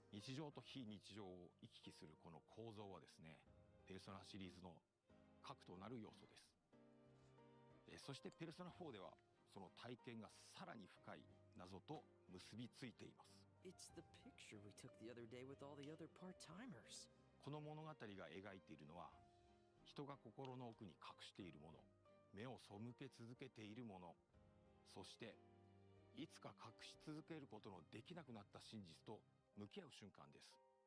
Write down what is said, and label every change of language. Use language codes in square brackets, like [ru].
[ja] 日常と非日常を行き来するこの構造はですね、ペルソナシリーズの核となる要素です。そしてペルソナ4ではその体験がさらに深い謎と結びついています。 [en] It's the picture we took the other day with all the other part-timers. [ja] この物語が描いているのは人が心の奥に隠しているもの、目を背け続けているもの、そしていつか隠し続けることのできなくなった真実と向き合う瞬間です。